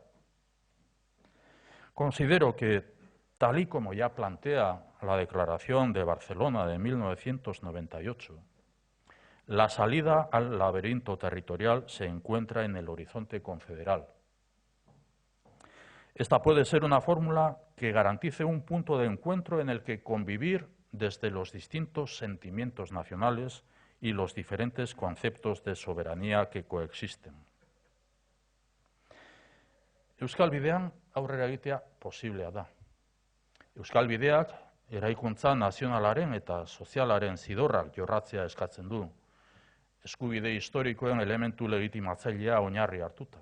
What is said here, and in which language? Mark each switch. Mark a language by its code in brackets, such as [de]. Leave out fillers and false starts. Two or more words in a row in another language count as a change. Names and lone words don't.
[es] Considero que, tal y como ya plantea la Declaración de Barcelona de 1998, la salida al laberinto territorial se encuentra en el horizonte confederal. Esta puede ser una fórmula que garantice un punto de encuentro en el que convivir desde los distintos sentimientos nacionales y los diferentes conceptos de soberanía que coexisten. [eu] Euskal Bidean aurrera egitea posiblea da. Euskal Bideak eraikuntza nazionalaren eta sozialaren zidorrak jorratzea eskatzen du, eskubide historikoen elementu legitimatzailea oinarri hartuta.